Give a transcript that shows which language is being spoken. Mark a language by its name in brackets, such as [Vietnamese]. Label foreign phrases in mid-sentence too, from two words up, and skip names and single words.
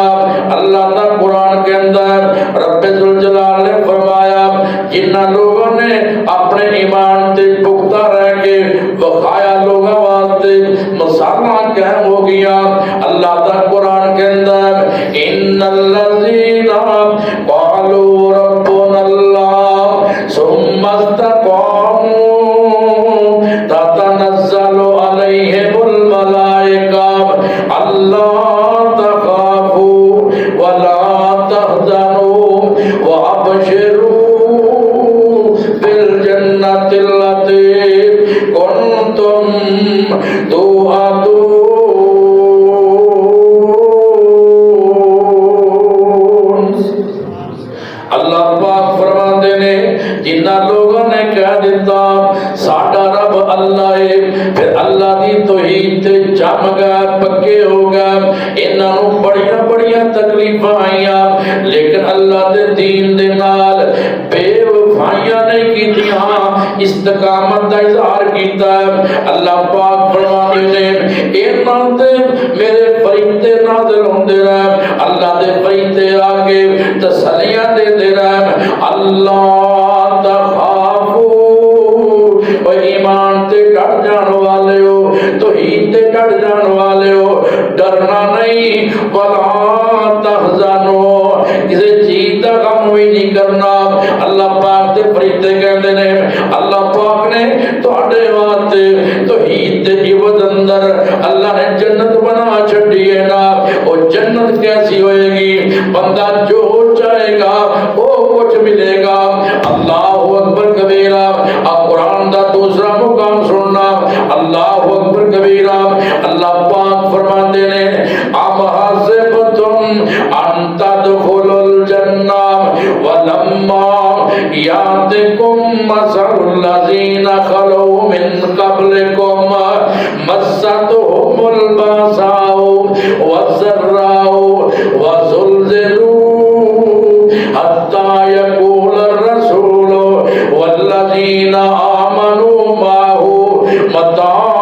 [Punjabi] اللہ دا قرآن کے اندر رب ذوالجلال نے فرمایا جنہ لوگوں نے اپنے ایمان تے پختہ رہ کے بخایا لوگوں واسطے مسالہ قائم ہو گیا۔ اللہ دا قرآن کے اندر [Arabic] ان الذین قالوا ربنا اللہ ثم استقاموا تتنزل علیہم الملائکہ اللہ تخافوا ولا تحزنوا وابشروا بالجنة التي كنتم توعدون۔ [Punjabi] اللہ پاک فرماتے نے جنہ لوگوں نے کہہ دیتا ساڈا رب اللہ ہے، پھر اللہ دی توحید تے جم گئے، پکے ہو گئے، انہاں نوں بڑیاں بڑیاں تکلیفاں آئیاں لیکن اللہ دے دین دے نال بے وفائیاں نہیں کیتیاں، استقامت دا اظہار کیتا ہے۔ اللہ پاک فرماتے نے انہاں تے میرے فرشتے نازل ہوندے رہے، اللہ دے فرشتے آگے تسلیاں دے دے رہے، اللہ تخافو و ایمان تے ڈر جان والے ہو، توحید تے ڈر جان والے ہو، ڈرنا نہیں، [Arabic] ولا تحزنو [Punjabi] کسی چیز دا غم بھی نہیں کرنا۔ اللہ پاک تے فرشتے کہندے نے اللہ پاک نے تواڈے واسطے توحید دے عوض اندر اللہ نے جنت بنا چھڈی ہے نا۔ [Urdu] وہ جنت کیسی ہوئے گی؟ بندہ جو چاہے گا وہ کچھ ملے گا۔ [Arabic] اللہ اکبر کبیرہ۔ [Punjabi] اب قرآن دا دوسرا مقام سننا، [Arabic] اللہ اکبر کبیرہ۔ [Punjabi] اللہ پاک فرماتے نے [Arabic] ام حسبتم ان تدخلوا الجنہ ولما یاتکم مثل الذین خلوا من قبلکم مستهم الباساء والضراء وزلزلوا حتى يقول الرسول والذين آمنوا معه متى